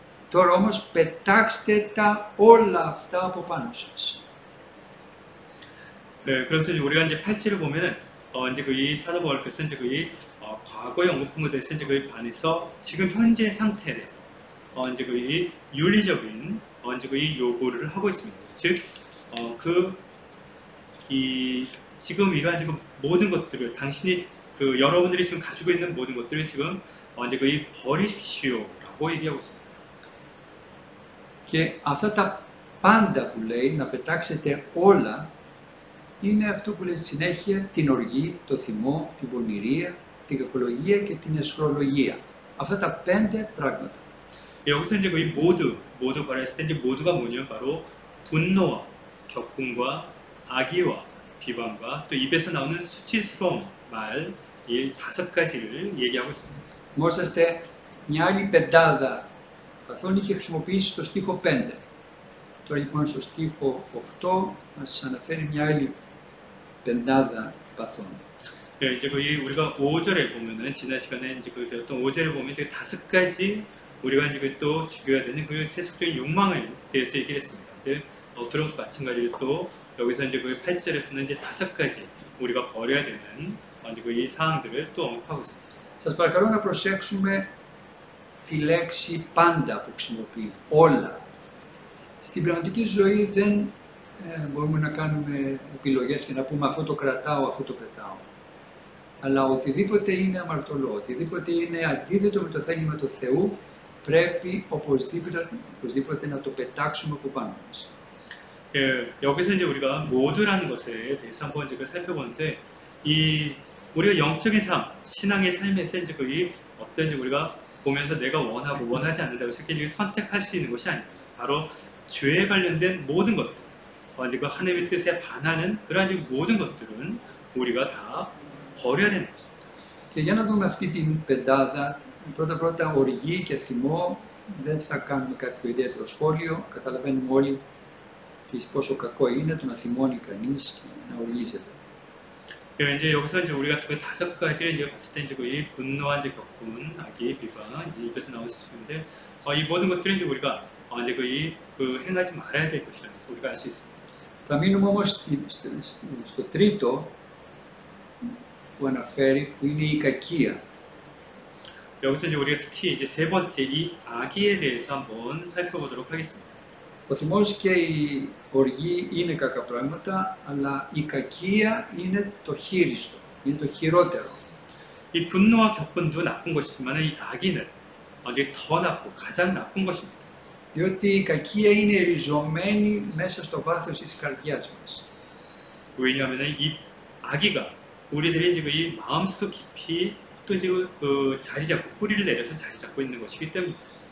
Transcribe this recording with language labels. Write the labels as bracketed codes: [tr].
[el] Τώρα όμως πετάξτε τα όλα αυτά από πάνω σας. [ko] 네, 그래서 우리가 이제 8절을 보면은 이제 그 이 사도 바울께서 이제 그 이 과거의 언급한 것에 이제 그 반해서 지금 현재 상태에 대해서 이제 그 이 윤리적인 이제 그 이 요구를 하고 있습니다. 즉, 이 지금 이러한 지금 모든 것들을 당신이 그 여러분들이 지금 가지고 있는 모든 것들을 지금 이제 그 이 버리십시오라고 얘기하고 있습니다. [el] Και αυτά τα πάντα που λέει, να πετάξετε όλα, είναι αυτό που λέει στη συνέχεια την οργή, το θυμό, την πονηρία, την κακολογία και την αισχρολογία. Αυτά τα 5 πράγματα. [ko] 여기서 이제 거의 모두 관련했을 때 이제 모두가 뭐냐면 바로 분노와 격분과 악의와 비방과 또 입에서 나오는 수치스러운 말, 이 5가지를 얘기하고 있습니다. [el] Θυμόσαστε μια άλλη πεντάδα παθών είχε χρησιμοποιήσει στο στίχο 5. Τώρα λοιπόν στο στίχο 8 μας αναφέρει μια άλλη πεντάδα παθών. [ko] 네, 이제 거의 우리가 5절에 보면은 지난 시간에 이제 그 배웠던 5절에 보면 이제 5가지 우리가 이제 또 죽여야 되는 그 세속적인 욕망을 대해서 얘기를 했습니다. 이제 그런 것과 마찬가지로 또 여기서 이제 그 8절에서는 이제 5가지 우리가 버려야 되는 이제 그 이 사항들을 또 언급하고 있습니다. [el] Σας παρακαλώ να προσέξουμε τη λέξη πάντα που χρησιμοποιεί, όλα. Στην πραγματική ζωή δεν μπορούμε να κάνουμε επιλογές και να πούμε αυτό το κρατάω, αυτό το πετάω. Αλλά οτιδήποτε είναι αμαρτωλό, οτιδήποτε είναι αντίθετο με το θέλημα του Θεού, πρέπει οπωσδήποτε να το πετάξουμε από πάνω μας. [ko] 여기서 이제 우리가 모두라는 것에 대해서 한번 이제 살펴보는데 우리가 영적인 삶, 신앙의 삶에서 이제 거의 어떤 이제 우리가 보면서 내가 원하고 원하지 않는다고 이렇게 선택할 수 있는 것이 아니에요. 바로 죄에 관련된 모든 것들, 이제 그 하나님의 뜻에 반하는 그러한 모든 것들은 우리가 다 버려야 되는 것입니다. [el] Και για να δούμε αυτή την πεντάδα, πρώτα οργή και θυμό, δεν θα κάνουμε κάποιο ιδιαίτερο σχόλιο, καταλαβαίνουμε όλοι πόσο κακό είναι το να θυμώνει κανείς και να οργίζεται. [ko] 이제 여기서 이제 우리가 그 5가지를 이제 봤을 때 이제 이 분노와 이제 격분, 악의, 비방, 이제 입에서 나올 수 있는데 이 모든 것들은 이제 우리가 이제 그 행하지 말아야 될 것이라는 것을 우리가 알 수 있습니다. [el] Θα μείνουμε όμως στο τρίτο που αναφέρει, που είναι η κακία. [ko] 여기서 이제 우리가 특히 이제 세 번째 이 악의에 대해서 한번 살펴보도록 하겠습니다. [el] Ο θυμός και η οργή είναι κακά πράγματα, αλλά η κακία είναι το χείριστο, είναι το χειρότερο. [ko] 이 분노와 격분도 나쁜 것이지만 이 악의는 이제 더 나쁘고 가장 나쁜 것입니다. [el] Διότι η κακία είναι ριζωμένη μέσα στο βάθος της καρδιάς μας. [ko] 왜냐하면 이 악의가 우리들의 이제 이 마음속 깊이 또 이제 그 자리 잡고 뿌리를 내려서 자리 잡고 있는 것이기 때문입니다.